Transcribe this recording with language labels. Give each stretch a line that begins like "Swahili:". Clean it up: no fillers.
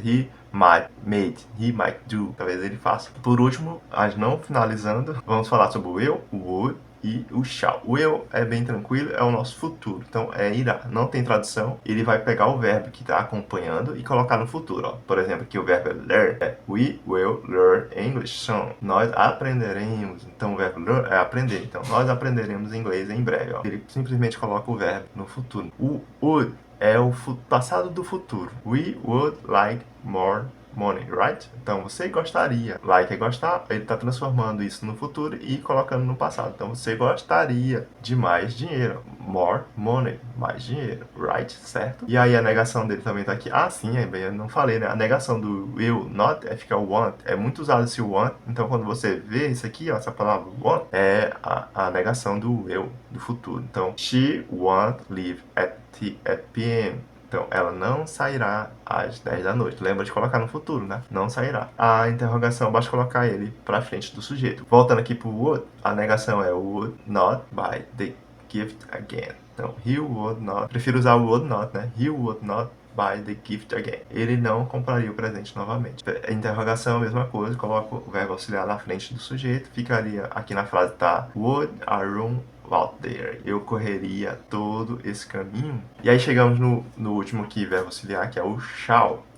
English: He might, he might do.
Portuguese: Talvez ele faça. Por último, mas não finalizando, vamos falar sobre o will, o would e o shall. O will é bem tranquilo, é o nosso futuro. Então é irá, não tem tradução. Ele vai pegar o verbo que está acompanhando e colocar no futuro. Ó. Por exemplo, aqui o verbo é learn.
English: We will learn English soon.
Portuguese: Nós aprenderemos. Então o verbo learn é aprender. Então nós aprenderemos inglês em breve. Ó. Ele simplesmente coloca o verbo no futuro. O would é o passado do futuro.
English: We would like more money, right?
Portuguese: Então você gostaria, like é gostar, ele está transformando isso no futuro e colocando no passado. Então você gostaria de mais dinheiro, more money, mais dinheiro, right? Certo? E aí a negação dele também tá aqui. Ah, sim, eu não falei, né? A negação do will not é ficar want. É muito usado esse want. Então quando você vê isso aqui, ó, essa palavra want é a negação do will, do futuro. Então
English: she won't leave at p.m.
Portuguese: Então, ela não sairá às 10 da noite. Lembra de colocar no futuro, né? Não sairá. A interrogação, basta colocar ele para frente do sujeito. Voltando aqui pro would, a negação é
English: would not buy the gift again.
Portuguese: Então,
English: he would not.
Portuguese: Prefiro usar o would not, né?
English: He would not buy the gift again.
Portuguese: Ele não compraria o presente novamente. A interrogação, a mesma coisa. Coloco o verbo auxiliar na frente do sujeito. Ficaria aqui na frase, tá?
English: Would I run out there?
Portuguese: Eu correria todo esse caminho. E aí chegamos no último aqui, verbo auxiliar, que é o shall.